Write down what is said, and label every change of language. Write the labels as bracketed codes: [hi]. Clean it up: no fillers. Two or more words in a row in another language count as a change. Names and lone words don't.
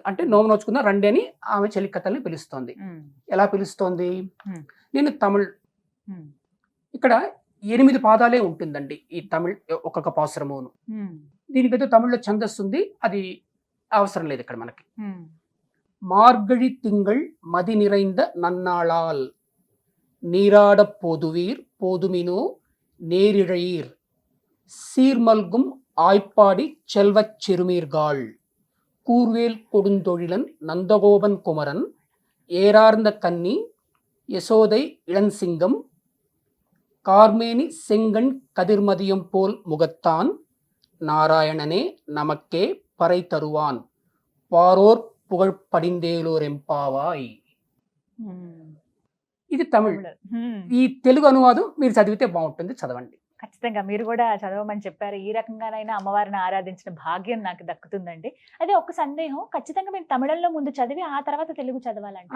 [te] అంటే నోము నోచుకుందాం రండి అని ఆమె చెలికత్తల్ని పిలుస్తోంది. ఎలా పిలుస్తోంది? నేను తమిళ్, ఇక్కడ 8 పాదాలే ఉంటుందండి ఈ తమిళ్ ఒక్కొక్క పాశురమును. దీనికైతే తమిళ్లో ఛందస్సు ఉంది, అది అవసరం లేదు ఇక్కడ మనకి. [ta] మార్గழி திங்கள் மதி நிறைந்த நன்னாளால் நீராட போதுவீர் போதுமினோ நேரிழையீர் சீர்மல்கும் ஆய்ப்பாடி செல்வச் சிறுமீர்காள் கூர்வேல் கொடுந்தொழிலன் நந்தகோபன் குமரன் ஏறார்ந்த கன்னி யசோதை இளஞ்சிங்கம் கார்மேனி செங்கண் கதிர்மதியம் போல் முகத்தான் நாராயணனே நமக்கே பறை தருவான் பாரோர் புகழ் படிந்தேலோர் ఎంపావాయ్. [te] ఇది తమిళ్. ఈ తెలుగు అనువాదం మీరు చదివితే బాగుంటుంది, చదవండి. ఖచ్చితంగా మీరు కూడా చదవమని చెప్పారు. ఈ రకంగానైనా అమ్మవారిని ఆరాధించిన భాగ్యం నాకు దక్కుతుందండి. అదే ఒక సందేహం, ఖచ్చితంగా మీరు తమిళంలో ముందు చదివి ఆ తర్వాత తెలుగు చదవాలంటే